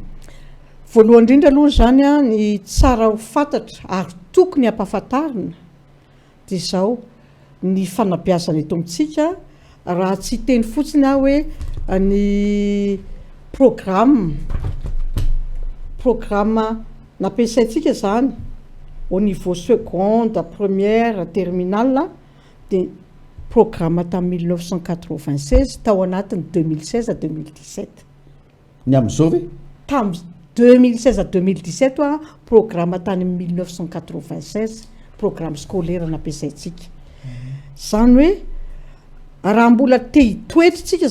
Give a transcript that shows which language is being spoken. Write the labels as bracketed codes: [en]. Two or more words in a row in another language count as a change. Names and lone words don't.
[mg] voalohany indrindra aloha zany ny tsara ho fantatra ary tokony ampahafantarina de zao ny fanabeazana eto amitsika raha tsy teny fotsiny hoe ny programme nampiasaitsika zany au niveau [fr] seconde première terminale [mg] de programme tamin'ny 1996 tao anatiny 2016 à 2017 ny am'izao ve tamin'ny 2016 à 2017 programme tany 1996 programme scolaire nampiasaitsika zany hoe raha mbola te hitoetritsika